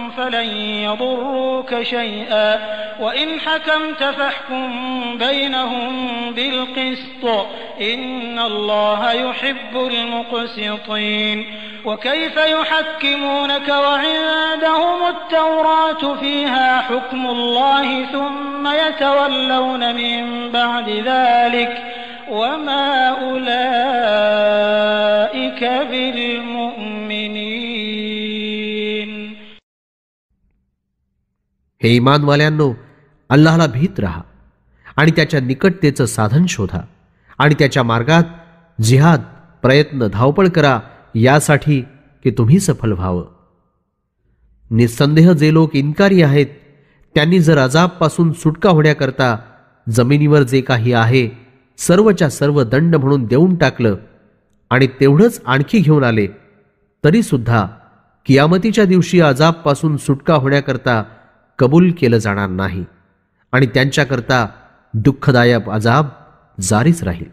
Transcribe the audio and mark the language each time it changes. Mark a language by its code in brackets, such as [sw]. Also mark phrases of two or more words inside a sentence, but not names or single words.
[ar] فلن يضروك شيئا وإن حكمت فاحكم بينهم بالقسط إن الله يحب المقسطين وكيف يحكمونك وعندهم التوراة فيها حكم الله ثم يتولون من بعد ذلك وما أولئك بالمؤمنين. [mr] हे ईमानवाल्यांनो, अल्लाहला भीत राहा आणि त्याच्या निकटतेचं साधन शोधा आणि त्याच्या मार्गात जिहाद प्रयत्न धावपळ करा यासाठी की तुम्ही सफल व्हावं. निस्संदेह जे लोक इन्कारी आहेत त्यांनी जर अजाबपासून सुटका होण्याकरता जमिनीवर जे काही आहे सर्वच्या सर्व दंड म्हणून देऊन टाकलं आणि तेवढंच आणखी घेऊन आले तरी सुद्धा कियामतीच्या दिवशी अजाबपासून सुटका होण्याकरता कबूल केलं जाणार नाही आणि त्यांच्याकरता दुःखदायक अजाब जारीच राहील.